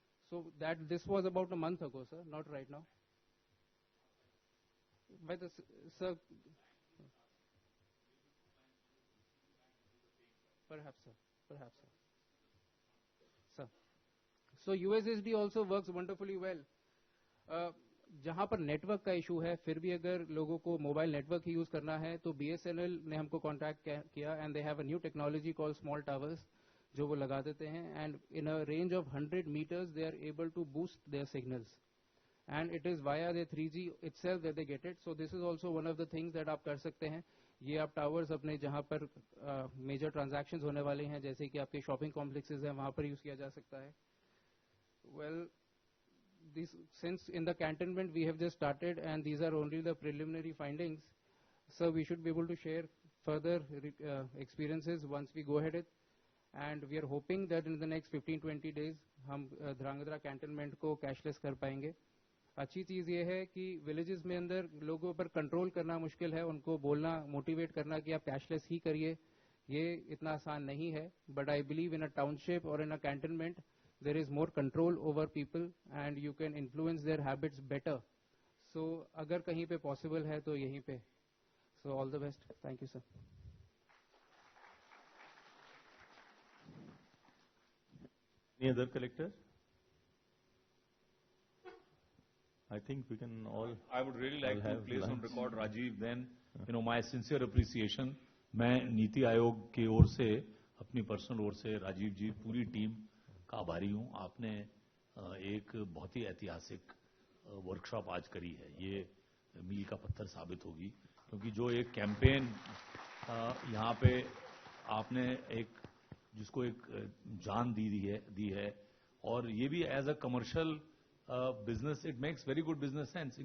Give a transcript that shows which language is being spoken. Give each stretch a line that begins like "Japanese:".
English: So that this was about a month ago, sir, not right now. But sir, perhaps, sir, perhaps, sir. So USSD also works wonderfully well.
Hindi: जहां पर network का issue है, फिर भी अगर लोगों को मोबाइल नेटवर्क ही use करना है तो BSNL ने हमको कॉन्टैक्ट किया,
English: and they have a new technology called small towers
Hindi: जो वो लगा देते हैं,
English: And in a range of 100 meters they are able to boost their signals, and it is via their 3G itself that they get it. So this is also one of the things that
Hindi: आप कर सकते हैं. ये आप towers अपने जहां पर major transactions होने वाले हैं, जैसे कि आपके शॉपिंग कॉम्प्लेक्सेस हैं, वहां पर यूज किया जा सकता है.
English: Well, since in the cantonment we have just started and these are only the preliminary findings, so we should be able to share further experiences once we go ahead. And we are hoping that in the next 15-20 days
Hindi: हम Dhrangadhra cantonment को cashless कर पाएंगे. अच्छी चीज ये है कि villages में अंदर लोगों पर कंट्रोल करना मुश्किल है, उनको बोलना, मोटिवेट करना कि आप cashless ही करिए, ये इतना आसान नहीं है.
English: But I believe in a township or in a cantonment there is more control over people and you can influence their habits better.
Hindi: So अगर कहीं पे possible है तो यहीं पे.
English: So all the best. Thank you, sir. Any other collector? I think we can all. I would really like to place on record, Rajiv, then, my sincere appreciation.
Hindi: मैं नीति आयोग की ओर से, अपनी पर्सनल ओर से, राजीव जी, पूरी टीम का आभारी हूं. आपने एक बहुत ही ऐतिहासिक वर्कशॉप आज करी है. ये मील का पत्थर साबित होगी, क्योंकि जो एक कैंपेन यहाँ पे आपने जिसको एक जान दी है, और ये भी as a commercial business,
English: It makes very good business sense.